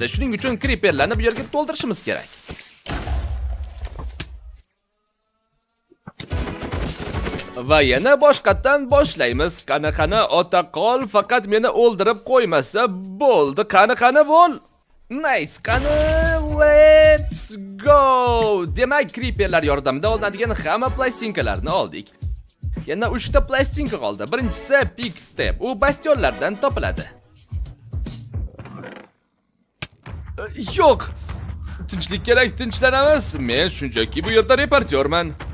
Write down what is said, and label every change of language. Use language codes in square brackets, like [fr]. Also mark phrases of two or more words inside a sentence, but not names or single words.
[uz] Shuning uchun creeperlarni bu yerga to'ldirishimiz kerak. Va yana boshqatdan boshlaymiz. Qani, ota qol, faqat meni o'ldirib qo'ymasa bo'ldi. Qani bo'l. Nice, qani, [en] let's go. [uz] Demak, creeperlar yordamida olinadigan hamma plastinkalarni oldik. Yana 3 ta plastinka qoldi. Birinchisi Pick Step. U bastionlardan topiladi. Yo'q. Tinchlik kerak, tinchlanamiz. Men shunchaki bu yerda reportyorman.